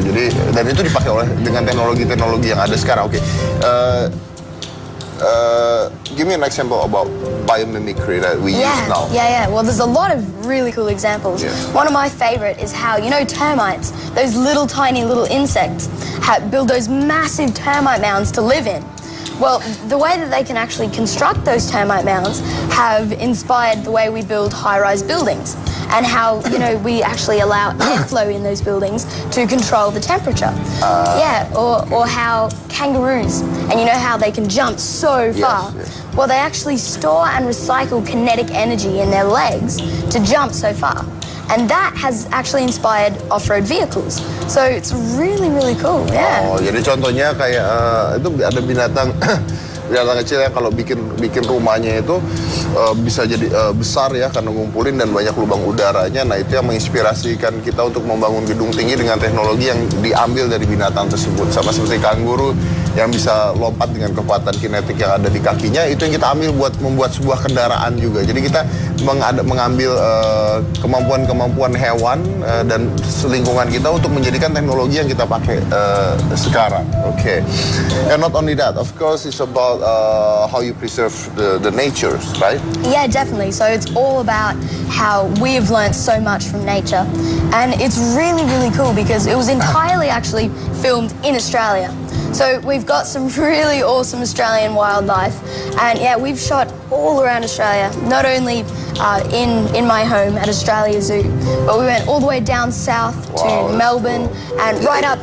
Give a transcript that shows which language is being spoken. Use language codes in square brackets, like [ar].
[id] Jadi dan itu dipakai dengan teknologi-teknologi yang ada sekarang. Oke. [en] Give me an example about biomimicry that we use now. Well, there's a lot of really cool examples. Yes. One of my favorite is how, termites, those little tiny little insects, build those massive termite mounds to live in. Well, the way that they can actually construct those termite mounds have inspired the way we build high-rise buildings, and how, we actually allow airflow in those buildings to control the temperature. Or how kangaroos, and how they can jump so far. Yes. Well, they actually store and recycle kinetic energy in their legs to jump so far. And that has actually inspired off-road vehicles. So it's really, really cool, [id] Oh, jadi contohnya kayak itu ada binatang kecil yang kalau bikin rumahnya itu bisa jadi besar ya karena ngumpulin dan banyak lubang udaranya. Nah, itu yang menginspirasikan kita untuk membangun gedung tinggi dengan teknologi yang diambil dari binatang tersebut. Sama seperti kanguru yang bisa lompat dengan kekuatan kinetik yang ada di kakinya, itu yang kita ambil buat membuat sebuah kendaraan juga. Jadi kita mengambil kemampuan-kemampuan hewan dan lingkungan kita untuk menjadikan teknologi yang kita pakai sekarang. [en] Okay. And not only that, of course, it's about how you preserve the nature, right? Yeah, definitely. So it's all about how we have learned so much from nature. And it's really, really cool because it was entirely actually filmed in Australia. So we've got some really awesome Australian wildlife, and we've shot all around Australia, not only in my home at Australia Zoo, but we went all the way down south to Melbourne and right up.